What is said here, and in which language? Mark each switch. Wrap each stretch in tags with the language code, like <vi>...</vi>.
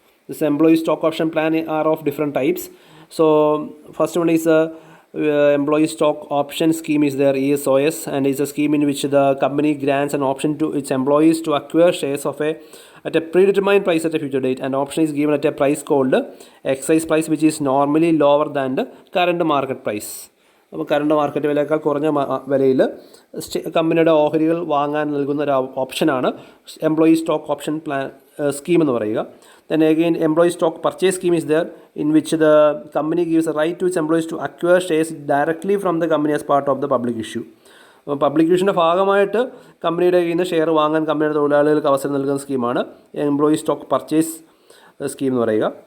<en>This employee stock option plan are of different types. So first one is employee stock option scheme is there, ESOS, and is a scheme in which the company grants an option to its employees to acquire shares at a predetermined price at a future date, and option is given at a price called exercise price, which is normally lower than the current market price.</en> <ml>അപ്പോൾ current market വിലയേക്കാൾ കുറഞ്ഞ വിലയിൽ കമ്പനിയുടെ ഓഹരികൾ വാങ്ങാൻ നൽകുന്ന ഒരു ഓപ്ഷനാണ് employee stock option plan scheme എന്ന് പറയുക.</ml> <en>Then again, employee stock purchase scheme is there, in which the company gives a right to its employees to acquire shares directly from the company as part of the public issue.</en> <ml>Public ഇഷ്യൂവിൻ്റെ ഭാഗമായിട്ട് കമ്പനിയുടെ കയ്യിൽ നിന്ന് share വാങ്ങാൻ കമ്പനിയുടെ തൊഴിലാളികൾക്ക് അവസരം നൽകുന്ന സ്കീമാണ് എംപ്ലോയി സ്റ്റോക്ക് പർച്ചേസ് സ്കീം എന്ന് പറയുക.</ml>